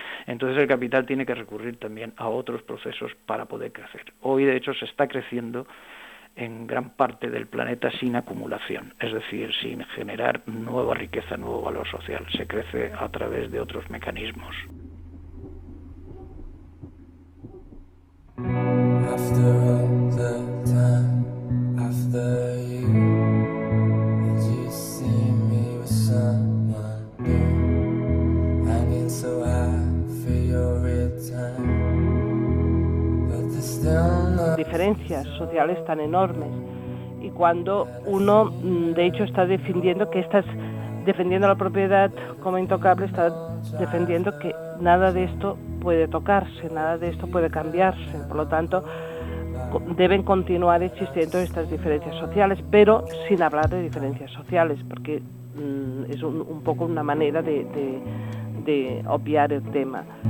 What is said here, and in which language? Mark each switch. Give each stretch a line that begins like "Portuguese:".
Spanish: Entonces el capital tiene que recurrir también a otros procesos para poder crecer. Hoy, de hecho, se está creciendo en gran parte del planeta sin acumulación, es decir, sin generar nueva riqueza, nuevo valor social. Se crece a través de otros mecanismos.
English: After all the time, after you, did you see me with someone new? Hanging so high for your return.
Spanish: Diferencias sociales tan enormes, y cuando uno de hecho está defendiendo que estás defendiendo la propiedad como intocable, está defendiendo que nada de esto puede tocarse, nada de esto puede cambiarse, por lo tanto deben continuar existiendo estas diferencias sociales, pero sin hablar de diferencias sociales, porque es un poco una manera de obviar el tema.